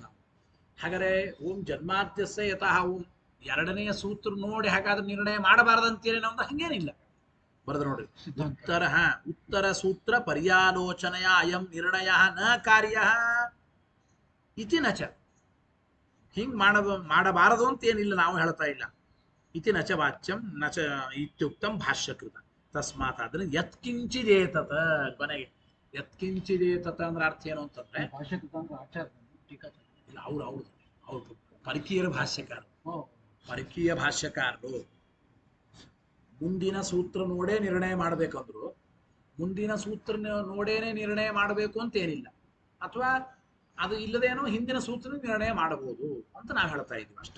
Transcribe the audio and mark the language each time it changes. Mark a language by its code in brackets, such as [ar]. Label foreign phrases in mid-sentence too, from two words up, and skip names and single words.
[kn] ಹಾಗಾದ್ರೆ [sa] ಓಂ ಜನ್ಮಾದ್ಯಸ್ಯ ಯತಃ ಓಂ [kn] ಎರಡನೆಯ ಸೂತ್ರ ನೋಡಿ ಹಾಗಾದ್ರೆ ನಿರ್ಣಯ ಮಾಡಬಾರದಂತೇನೆ ನಮ್ದು ಹಂಗೇನಿಲ್ಲ. ಬರೆದು ನೋಡ್ರಿ, [sa] ಉತ್ತರ ಸೂತ್ರ ಪರ್ಯಾಲೋಚನೆಯ ಅಯಂ ನಿರ್ಣಯ ನ ಕಾರ್ಯ ಇತಿ ನಚ. [kn] ಹಿಂಗ್ ಮಾಡಬಾರದು ಅಂತ ಏನಿಲ್ಲ, ನಾವು ಹೇಳ್ತಾ ಇಲ್ಲ. [sa] ಇತಿ ನಚ ವಾಚ್ಯಂ ನಚ ಇತ್ಯುಕ್ತಂ ಭಾಷ್ಯಕೃತ. ತಸ್ಮಾತ್ ಆದ್ರೆ ಯತ್ಕಿಂಚಿದೇತತ. [kn] ಕೊನೆಗೆ ಯತ್ಕಿಂಚಿದೇತತ ಅಂದ್ರೆ ಅರ್ಥ ಏನು ಅಂತಂದ್ರೆ ಇಲ್ಲ, ಅವ್ರು ಪರಕೀಯರ ಭಾಷ್ಯಕಾರರು ಮುಂದಿನ ಸೂತ್ರ ನೋಡೇ ನಿರ್ಣಯ ಮಾಡ್ಬೇಕಂದ್ರು ಮುಂದಿನ ಸೂತ್ರ ನೋಡೇನೆ ನಿರ್ಣಯ ಮಾಡಬೇಕು ಅಂತ ಏನಿಲ್ಲ, ಅಥವಾ ಅದು ಇಲ್ಲದೇನೋ ಹಿಂದಿನ ಸೂತ್ರ ನಿರ್ಣಯ ಮಾಡಬಹುದು ಅಂತ ನಾವು ಹೇಳ್ತಾ ಇದ್ವಿ ಅಷ್ಟೇ.